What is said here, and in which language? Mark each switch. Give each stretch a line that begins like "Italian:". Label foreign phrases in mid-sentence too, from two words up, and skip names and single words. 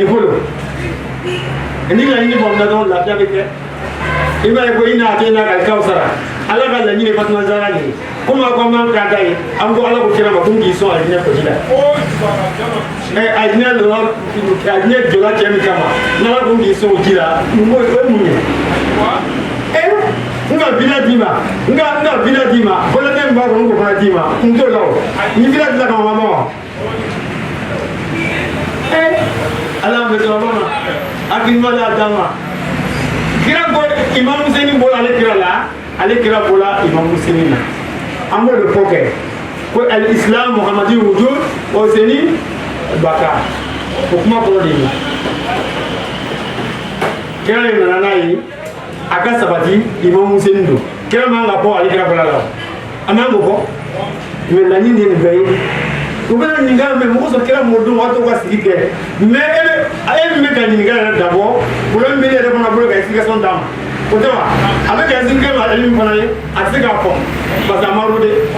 Bambara: ko don ni laɲini faamuya dɔrɔn lafiya bɛ kɛ i b'a ye ko i n'a kɛ n'a ka kawusara ala ka laɲini Fatumata Zahra de ye komi a ko an b'an kan da ye an ko ala ko kira ma ko n k'i sɔn alijinɛ kɔji la alijinɛ jɔla cɛ min kama n'ala ko n k'i sɔn o ji la o ye mun ye n ka bila d'i ma n ka bila d'i ma bɔlɔtɛ min b'a kɔnɔ n k'o fana d'i ma n t'o la o ni bila dila kama ma wa ala bɛ sɔrɔ ma hakilima la d'a ma kira bɔ Imam Hussein bɔla ale kira la ale kira bɔla Imam Hussein na an b'o de fɔ kɛ ko
Arabic: الإسلام محمدي وجود و حسين بقاء
Bambara: o kuma kɔrɔ de ye kira de nana n'a ye a ka sabati Imam Hussein don kira man ka bɔ ale kira bɔla la a man k'o fɔ mais laɲini de ye nin bɛɛ ye u bɛna ɲininka mais mɔgɔ sɔrɔ kira mɔdenw waati ka sigi kɛ mais e min bɛ ka ɲininka yɛrɛ dabɔ problème bɛ ne yɛrɛ fana bolo ka explication d'a ma o tɛ wa a bɛ ka expliquer ma ale min fana ye a tɛ se k'a fɔ
French: parce que
Bambara: a ma rode